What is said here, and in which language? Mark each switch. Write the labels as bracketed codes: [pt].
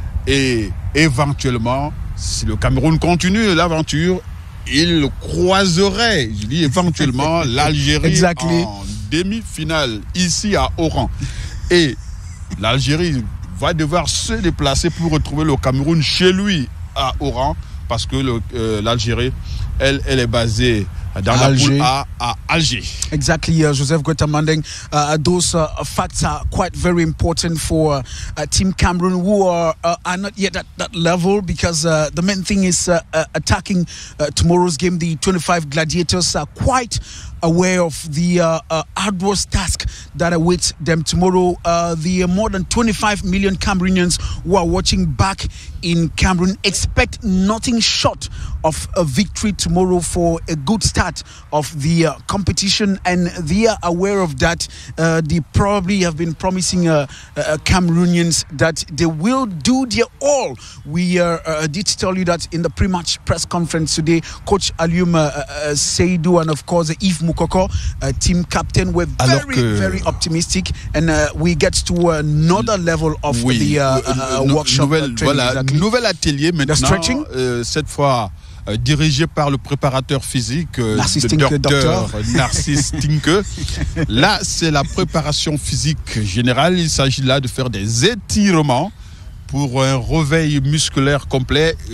[fr] Et éventuellement, si le Cameroun continue l'aventure, il croiserait, je dis éventuellement, l'Algérie en demi-finale ici à Oran. Et l'Algérie va devoir se déplacer pour retrouver le Cameroun chez lui à Oran, parce que l'Algérie, elle est basée dans la poule A à Alger. [en] Exactly, Joseph Gotamandeng. Those facts are quite very important for Team Cameroon, who are not yet at that level, because the main thing is attacking tomorrow's game. The 25 Gladiators are quite aware of the arduous task that awaits them tomorrow. The more than 25 million Cameroonians who are watching back in Cameroon expect nothing short of a victory tomorrow for a good start of the competition, and they are aware of that. They probably have been promising Cameroonians that they will do their all. We did tell you that in the pre-match press conference today. Coach Alioum Seydou and of course Yves Moukoko, team captain, were very optimistic, and we get to another level of the workshop. [fr] Nouvel atelier maintenant, cette fois dirigé par le préparateur physique, docteur Narcisse Tinke. Là, c'est la préparation physique générale. Il s'agit là de faire des étirements pour un réveil musculaire complet.